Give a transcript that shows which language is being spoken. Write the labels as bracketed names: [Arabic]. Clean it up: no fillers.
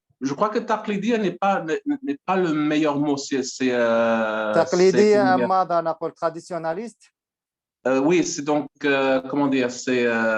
[French] Je crois que taqlidiya n'est pas le meilleur mot. [Arabic] تقليدية أم ماذا نقول traditionnaliste? [French] Oui, c'est donc, comment dire, c'est...